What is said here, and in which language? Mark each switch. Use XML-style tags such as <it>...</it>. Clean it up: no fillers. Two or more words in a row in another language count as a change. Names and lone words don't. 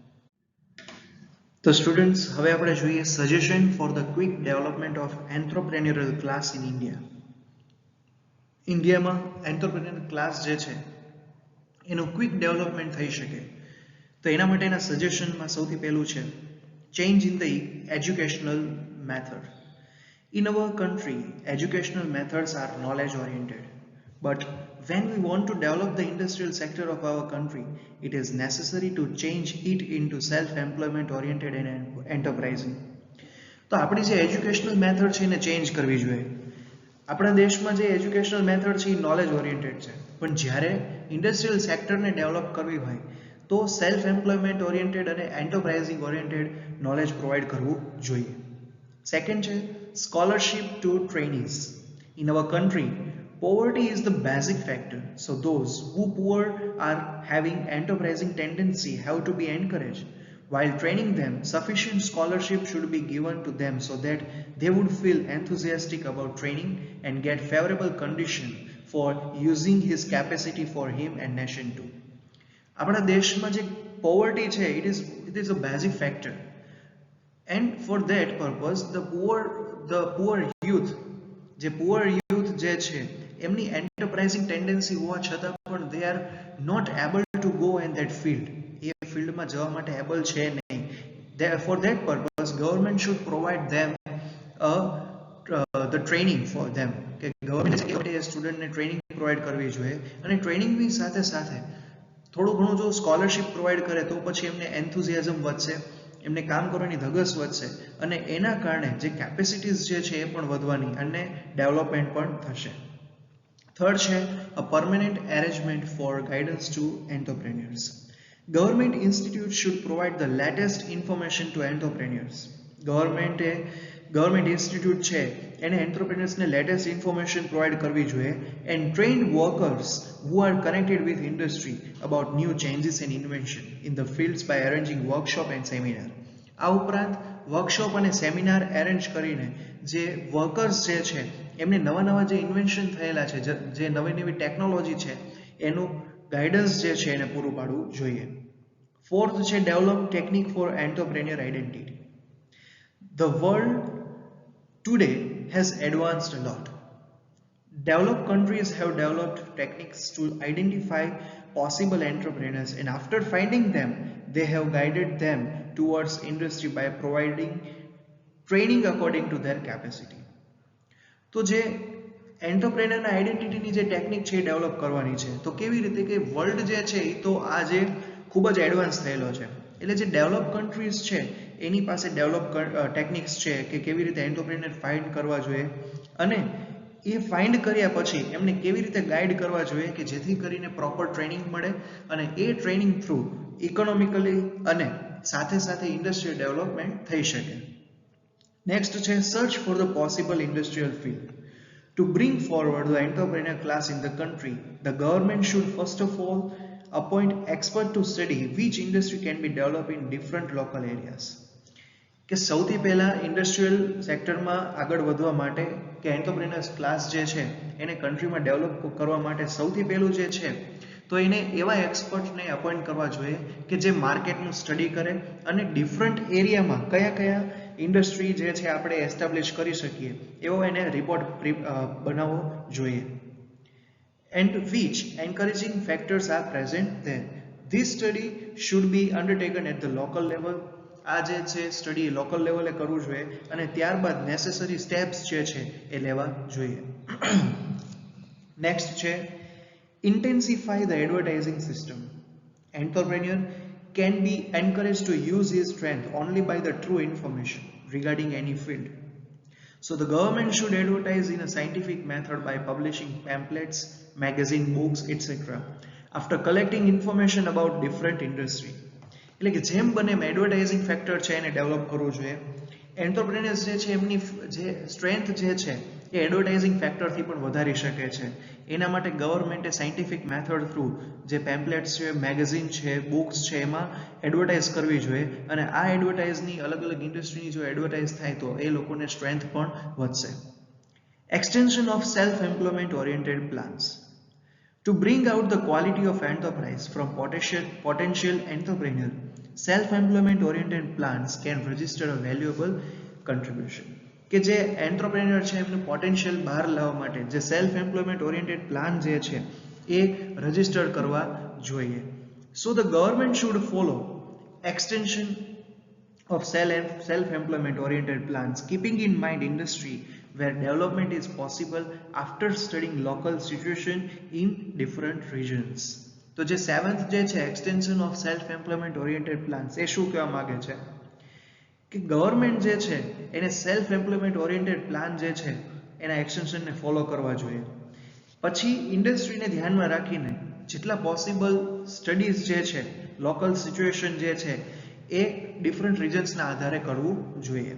<gu>તો સ્ટુડન્ટ્સ, હવે આપણે જોઈએ</gu> <en>suggestion for the quick development of entrepreneurial class in India.</en> <gu>ઇન્ડિયામાં</gu> <en>entrepreneur class</en> <gu>જે છે એનું</gu> <en>quick development</en> <gu>થઈ શકે તો એના માટેના સજેશનમાં સૌથી પહેલું છે</gu> <en>change in the educational method. In our country, educational methods are knowledge oriented. But when we want to develop the industrial sector of our country, it is necessary to change it into self-employment oriented and enterprising.</en> <gu>તો આપણી જે</gu> <en>educational method</en> <gu>છે એને ચેન્જ કરવી જોઈએ. આપણા દેશમાં જે</gu> <en>educational method</en> <gu>છે એ</gu> <en>knowledge oriented</en> <gu>છે, પણ જ્યારે</gu> <en>industrial sectorને</en> <gu>ડેવલપ કરવી હોય તો</gu> <en>self-employment oriented</en> <gu>અને</gu> <en>enterprising oriented knowledge provide</en> <gu>કરવું જોઈએ. સેકન્ડ છે</gu> <en>scholarship to trainees. In our country, poverty is the basic factor, so those who poor are having enterprising tendency have to be encouraged. While training them, sufficient scholarship should be given to them so that they would feel enthusiastic about training and get favorable condition for using his capacity for him and nation too.</en> <gu>આપણા દેશમાં જે poverty છે</gu> <en>it is a basic factor, and for that purpose the poor youth</en> <gu>જે છે એમની</gu> <en>enterprising tendency</en> <gu>હોવા છતાં પણ</gu> <en>they are not able to go in that field.</en> <gu>એ ફિલ્ડમાં જવા માટે એબલ છે નહીં.</gu> <en>For that purpose government should provide them the training for them.</en> <gu>કે ગવર્મેન્ટ સ્ટુડન્ટને</gu> <en>training provide</en> <gu>કરવી જોઈએ, અને ટ્રેનિંગની સાથે સાથે થોડું ઘણું જો</gu> <en>scholarship provide</en> <gu>કરે તો પછી એમને એન્થુઝિયાઝમ વધશે, એમને કામ કરવાની ધગસ વધશે, અને એના કારણે જે કેપેસિટીઝ જે છે એ પણ વધવાની અને ડેવલપમેન્ટ પણ થશે. થર્ડ છે</gu> <en>a permanent arrangement for guidance to entrepreneurs. government institute should provide the latest information to entrepreneurs. government institute</en> <gu>છે એને એન્ટરપ્રેન્યોર્સને</gu> <en>latest information provide</en> <gu>કરવી જોઈએ,</gu> <en>and trained workers who are connected with industry about new changes and invention in the fields by arranging workshop and seminar.</en> <gu>આ ઉપરાંત વર્કશોપ અને સેમિનાર એરેન્જ કરીને જે વર્કર્સ જે છે એમને નવા જે ઇન્વેન્શન થયેલા છે, જે નવી ટેકનોલોજી છે એનું ગાઈડન્સ જે છે એને પૂરું પાડવું જોઈએ. ફોર્થ છે</gu> <en>develop technique for entrepreneur identity. The world today has advanced a lot. Developed countries have developed techniques to identify possible entrepreneurs, and after finding them, they have guided them towards industry by providing training according to their capacity.</en> <gu>તો જે એન્ટરપ્રેન્યોરના આઈડેન્ટિટીની જે ટેકનિક છે એ ડેવલપ કરવાની છે, તો કેવી રીતે કે વર્લ્ડ જે છે એ તો આજે ખૂબ જ એડવાન્સ થયેલો છે, એટલે જે</gu> <en>develop countries</en> <gu>છે એની પાસે</gu> <en>develop techniques</en> <gu>છે કે કેવી રીતે એન્ટરપ્રેન્યોર ફાઇન્ડ કરવા જોઈએ અને એ ફાઇન્ડ કર્યા પછી એમને કેવી રીતે ગાઈડ કરવા જોઈએ કે જેથી કરીને</gu> <en>proper training</en> <gu>મળે અને એ</gu> <en>training through economically</en> <gu>અને સાથે સાથે</gu> <en>industrial development</en> <gu>થઈ શકે. નેક્સ્ટ છે</gu> <en>search for the possible industrial field. To bring forward the entrepreneur class in the country, the government should first of all appoint experts to study which industry can be developed in different local areas.</en> <gu>કે સૌથી પહેલા</gu> <en>industrial sectorમાં</en> <gu>આગળ વધવા માટે કે</gu> <en>entrepreneurs class</en> <gu>જે છે એને કન્ટ્રીમાં ડેવલપ કરવા માટે સૌથી પહેલું જે છે તો એને એવા એક્સપર્ટને અપોઇન્ટ કરવા જોઈએ કે જે માર્કેટનું સ્ટડી કરે અને</gu> <en>different areaમાં</en> <gu>કયા કયા ઇન્ડસ્ટ્રી જે છે આપણે એસ્ટાબ્લિશ કરી શકીએ એવો એને રિપોર્ટ બનાવવો જોઈએ.</gu> <en>And which encouraging factors are present there. This study should be undertaken at the local level.</en> <gu>આ જે છે સ્ટડી લોકલ લેવલે કરવું જોઈએ અને ત્યારબાદ</gu> <en>necessary steps</en> <gu>જે છે એ લેવા જોઈએ. નેક્સ્ટ છે</gu> <en>intensify the advertising system. Entrepreneur can be encouraged to use his strength only by the true information regarding any field. So the government should advertise in a scientific method by publishing pamphlets, magazine, books, etc. after collecting information about different industry.</en> <gu>એટલે કે જેમ બને એમ</gu> <en>advertising factor</en> <gu>છે એને ડેવલપ કરવું જોઈએ. એન્ટરપ્રેન્યોર્સ જે છે એમની જે સ્ટ્રેન્થ જે છે એ</gu> <en>advertising factorથી</en> <gu>પણ વધારી શકે છે. એના માટે ગવર્મેન્ટે</gu> <en>scientific method through</en> <gu>જે પેમ્પલેટ્સ છે, મેગેઝિન છે, બુક્સ છે એમાં એડવર્ટાઇઝ કરવી જોઈએ અને આ એડવર્ટાઇઝની અલગ અલગ ઇન્ડસ્ટ્રીની જો એડવર્ટાઇઝ થાય તો એ લોકોને સ્ટ્રેન્થ પણ વધશે.</gu> <en>extension of self-employment oriented plans. To bring out the quality of enterprise from potential entrepreneur, self-employment oriented plans can register a valuable contribution.</en> <gu>કે જે એન્ટરપ્રેન્યોર છે એમનું પોટેન્શિયલ બહાર લાવવા માટે જે</gu> <en>self-employment oriented plan</en> <gu>જે છે એ રજીસ્ટર કરવા જોઈએ.</gu> <en>so the government should follow extension of self-employment oriented plans, keeping in mind industry where development is possible after studying local situation in different regions.</en> <gu>તો જે 7th જે છે</gu> <en>extension of self-employment oriented plans</en> <gu>એ શું કહેવા માંગે છે કે ગવર્મેન્ટ જે છે એને</gu> <en>self-employment oriented plan</en> <gu>જે છે એના એક્સટેન્શનને ફોલો કરવા જોઈએ. પછી ઇન્ડસ્ટ્રીને ધ્યાનમાં રાખીને જેટલા</gu> <en>possible studies</en> <gu>જે છે</gu> <en>local situation</en> <gu>જે છે એ</gu> <en>different regionsના</en> <gu>આધારે કરવું જોઈએ.</gu>